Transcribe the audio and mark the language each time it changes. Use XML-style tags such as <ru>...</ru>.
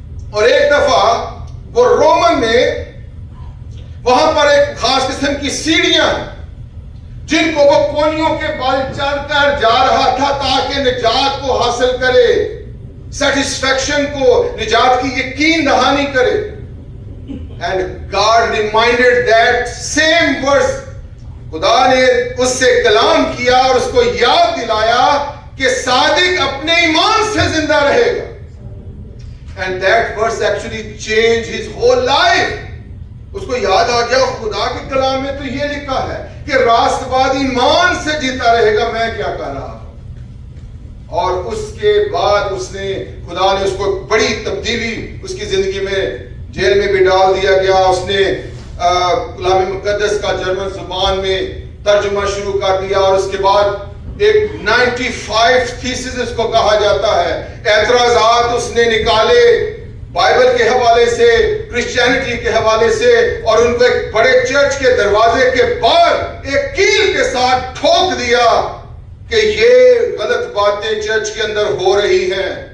<ur>اور ایک دفعہ وہ رومن میں وہاں پر ایک خاص قسم کی سیڑھیاں جن کو وہ کونیوں کے بل چڑھ کر جا رہا تھا تاکہ نجات کو حاصل کرے, سیٹسفیکشن کو, نجات کی یقین دہانی کرے.</ur> <en>And God reminded that same verse,</en> <ur>خدا نے اس سے کلام کیا اور اس کو یاد دلایا کہ صادق اپنے ایمان سے زندہ رہے گا.</ur> <en>And that verse actually changed his whole life.</en> <ur>اس کو یاد آ گیا خدا کے کلام میں تو یہ لکھا ہے کہ راست باز ایمان سے جیتا رہے گا, میں کیا کر رہا ہوں. اور اس کے بعد اس نے, خدا نے اس کو بڑی تبدیلی اس کی زندگی میں, جیل میں بھی ڈال دیا گیا. اس نے کلام مقدس کا جرمن زبان میں ترجمہ شروع کر دیا, اور اس کے بعد ایک 95 تھیسز اس کو کہا جاتا ہے, اعتراضات اس نے نکالے بائبل کے حوالے سے, کرسچینٹی کے حوالے سے, اور ان کو ایک بڑے چرچ کے دروازے کے باہر ایک کیل کے ساتھ ٹھوک دیا کہ یہ غلط باتیں چرچ کے اندر ہو رہی ہیں.</ur>